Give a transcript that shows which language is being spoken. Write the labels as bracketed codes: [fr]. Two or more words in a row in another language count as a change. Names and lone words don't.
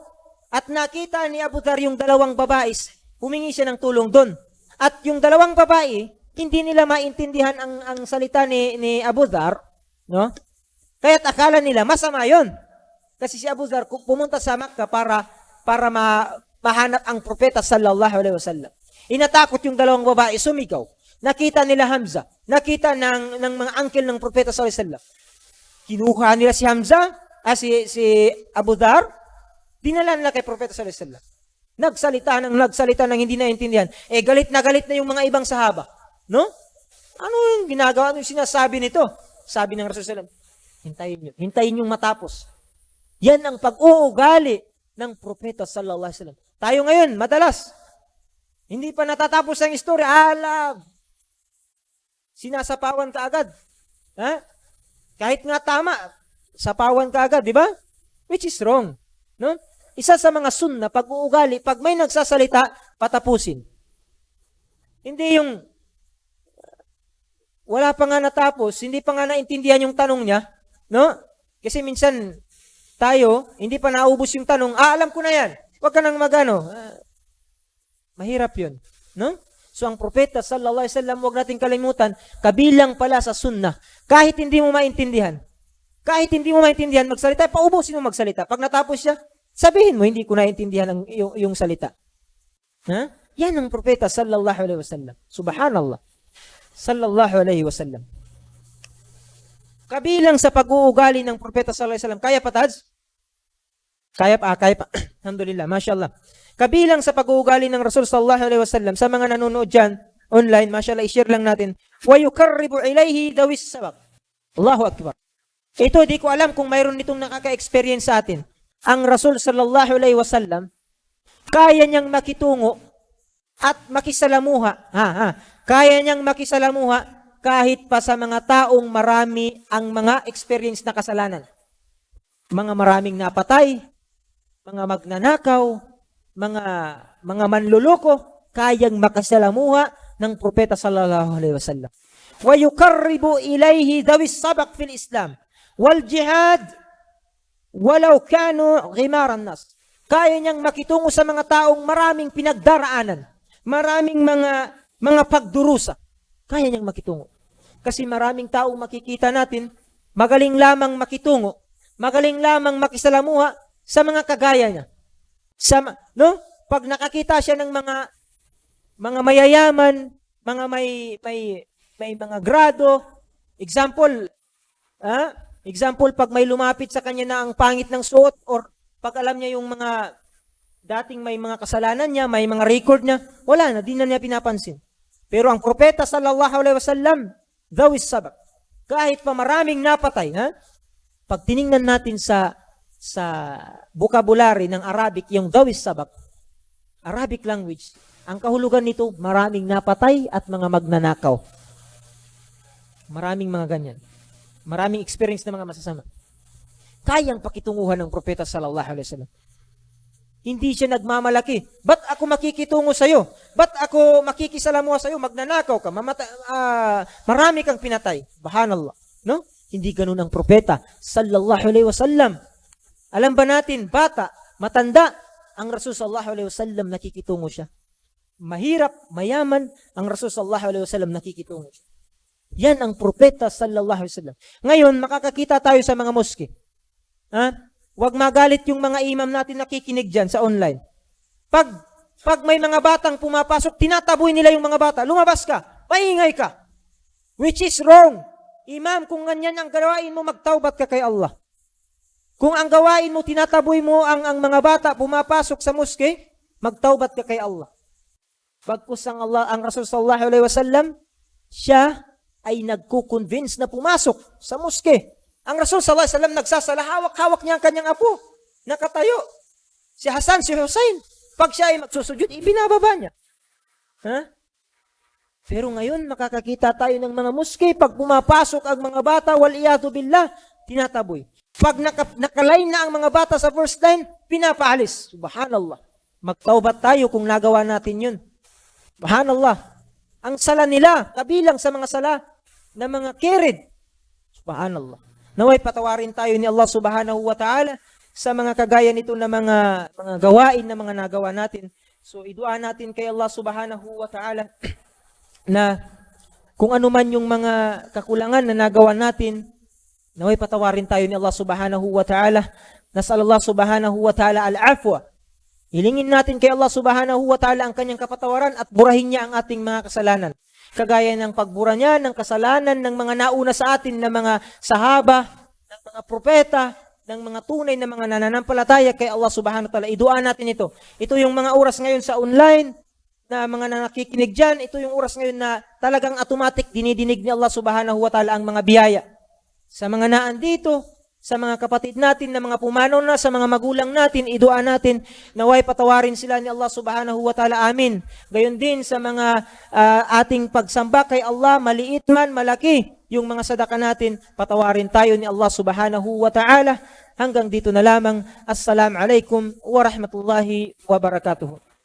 [tl] At nakita ni Abu Dhar yung dalawang babae, humingi siya ng tulong doon. At yung dalawang babae, hindi nila maintindihan ang salita ni Abu Dhar, no? Kaya't akala nila masama yun. Kasi si Abu Dhar pumunta sa Makkah para mahanap ang propeta [ar] صلى الله عليه وسلم. [tl] Inatakot yung dalawang babae, sumigaw. Nakita nila Hamza, nakita ng mga uncle ng propeta [ar] صلى الله عليه وسلم. [tl] Kinuha nila si Hamza, si Abu Dhar, dinala nila kay propeta [ar] صلى الله عليه وسلم. [tl] Nagsalita ng hindi naintindihan. Galit na yung mga ibang sahaba. No? Ano yung ginagawa? Ano yung sinasabi nito? Sabi ng Rasulullah [ar] صلى الله عليه وسلم, [tl] hintayin yung matapos. Yan ang pag-uugali ng propeta [ar] صلى الله عليه وسلم. [tl] Tayo ngayon, madalas, hindi pa natatapos ang istorya, sinasapawan ka agad. Kahit nga tama, sapawan ka agad, di ba? [en] Which is wrong. No? [tl] Isa sa mga sunna, pag-uugali, pag may nagsasalita, patapusin. Hindi yung wala pa nga natapos, hindi pa nga naintindihan yung tanong niya, no? Kasi minsan, tayo, hindi pa naubos yung tanong, alam ko na yan. Huwag ka nang magano. Mahirap yun. No? So, ang propeta, [ar] صلى الله عليه وسلم, [tl] huwag natin kalimutan, kabilang pala sa sunnah. Kahit hindi mo maintindihan, magsalita, paubusin mo magsalita. Pag natapos siya, sabihin mo, hindi ko naintindihan yung salita. Yan ang propeta, [ar] صلى الله عليه وسلم. سبحان الله. صلى الله عليه وسلم. [tl] Kabilang sa pag-uugali ng propeta [ar] صلى الله عليه وسلم, [tl] kaya pa, Taj? Kaya pa. [ar] الحمد لله، ما شاء الله. [tl] Kabilang sa pag-uugali ng Rasul [ar] صلى الله عليه وسلم, [tl] sa mga nanonood dyan, online, mashallah, i-share lang natin, [ar] ويقرب إليه ذوي السابقة. الله أكبر. [tl] Ito, di ko alam kung mayroon nitong nakaka-experience sa atin. Ang Rasul [ar] صلى الله عليه وسلم, [tl] kaya niyang makitungo at makisalamuha. Kaya niyang makisalamuha kahit pa sa mga taong marami ang mga experience na kasalanan. Mga maraming napatay, mga magnanakaw, mga mga manluloko kayang makasalamuha ng propeta [ar] صلى الله عليه وسلم. ويقرب إليه ذوي السابقة في الإسلام والجهاد ولو كانوا غمار الناس. [tl] Kaya niyang makitungo sa mga taong maraming pinagdaraanan, maraming mga pagdurusa. Kaya niyang makitungo. Kasi maraming taong makikita natin, magaling lamang makitungo, magaling lamang makisalamuha sa mga kagaya niya. No? Pag nakakita siya ng mga mayayaman, mga may mga grado, example, pag may lumapit sa kanya na ang pangit ng suot, or pag alam niya yung mga dating may mga kasalanan niya, may mga record niya, wala na, di na niya pinapansin. Pero ang propeta [ar] صلى الله عليه وسلم, ذوي السابقة. [tl] Kahit pa maraming napatay, pag tiningnan natin sa vocabulary ng Arabic, yung [ar] ذوي السابقة, [en] Arabic language, [tl] ang kahulugan nito, maraming napatay at mga magnanakaw. Maraming mga ganyan. Maraming experience na mga masasama. Kayang pakitunguhan ng propeta [ar] صلى الله عليه وسلم. [tl] Hindi siya nagmamalaki. Ba't ako makikitungo sa'yo? Ba't ako makikisalamuha sa'yo? Magnanakaw ka, marami kang pinatay. Subhanallah. No? Hindi ganun ang propeta [ar] صلى الله عليه وسلم. [tl] Alam ba natin, bata, matanda, ang Rasul [ar] صلى الله عليه وسلم [tl] nakikitungo siya. Mahirap, mayaman, ang Rasul [ar] صلى الله عليه وسلم [tl] nakikitungo siya. Yan ang propeta [ar] صلى الله عليه وسلم. [tl] Ngayon, makakakita tayo sa mga moske. Huwag magalit yung mga imam natin nakikinig dyan sa online. Pag may mga batang pumapasok, tinataboy nila yung mga bata. Lumabas ka, maingay ka. [en] Which is wrong. [tl] Imam, kung ganyan ang gawain mo, magtaubat ka kay Allah. Kung ang gawain mo, tinataboy mo ang mga bata pumapasok sa moske, magtaubat ka kay Allah. Bagkus ang Rasul [ar] صلى الله عليه وسلم, [tl] siya ay nagko-convince na pumasok sa moske. Ang Rasul [ar] صلى الله عليه وسلم [tl] nagsasala, hawak-hawak niya ang kanyang apo, nakatayo. Si Hasan, si Hussein, pag siya ay magsusujud, ibinababa niya. Pero ngayon, makakakita tayo ng mga moske, pag pumapasok ang mga bata, [ar] والعياذ بالله, [tl] tinataboy. Pag nakalain na ang mga bata sa first line, pinapaalis. Subhanallah. Magtaubat tayo kung nagawa natin yun. Subhanallah. Ang sala nila, kabilang sa mga sala na mga kirid. Subhanallah. Naway patawarin tayo ni Allah [ar] سبحانه وتعالى [tl] sa mga kagaya nito na mga gawain na mga nagawa natin. So, idua natin kay Allah [ar] سبحانه وتعالى [tl] na kung ano man yung mga kakulangan na nagawa natin, naway patawarin tayo ni Allah [ar] سبحانه وتعالى. نسأل الله سبحانه وتعالى العفو. [tl] Hilingin natin kay Allah [ar] سبحانه وتعالى [tl] ang kanyang kapatawaran at burahin niya ang ating mga kasalanan. Kagaya ng pagbura niya ng kasalanan ng mga nauna sa atin na mga sahaba, ng mga propeta, ng mga tunay na mga nananampalataya kay Allah [ar] سبحانه وتعالى. [tl] Idua natin ito. Ito yung mga oras ngayon sa online na mga nakikinig dyan. Ito yung oras ngayon na talagang automatic dinidinig ni Allah [ar] سبحانه وتعالى [tl] ang mga biyaya. Sa mga naan dito, sa mga kapatid natin na mga pumanaw na, sa mga magulang natin, idua natin, naway patawarin sila ni Allah [ar] سبحانه وتعالى. [tl] Amin. Gayon din sa mga ating pagsamba kay Allah, maliit man, malaki, yung mga sadaka natin, patawarin tayo ni Allah [ar] سبحانه وتعالى. [tl] Hanggang dito na lamang. [ar] السلام عليكم ورحمة الله وبركاته.